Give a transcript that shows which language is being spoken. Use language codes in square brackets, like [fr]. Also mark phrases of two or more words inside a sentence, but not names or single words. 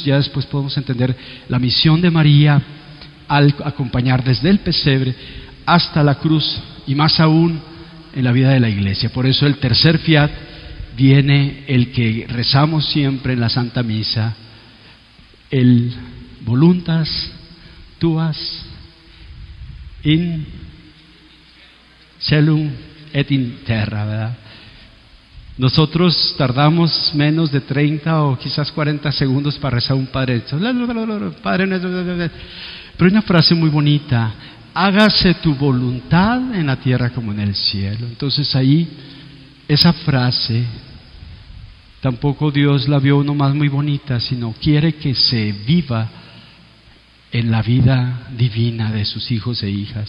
[es] Ya después podemos entender la misión de María al acompañar desde el pesebre hasta la cruz, y más aún en la vida de la Iglesia. Por eso el tercer fiat viene el que rezamos siempre en la Santa Misa, el [la] voluntas tuas in celum et in terra, [es] ¿verdad? Nosotros tardamos menos de 30 o quizás 40 segundos para rezar un Padre Nuestro. Pero hay una frase muy bonita: hágase tu voluntad en la tierra como en el cielo. Entonces ahí, esa frase, tampoco Dios la vio nomás muy bonita, sino quiere que se viva en la vida divina de sus hijos e hijas.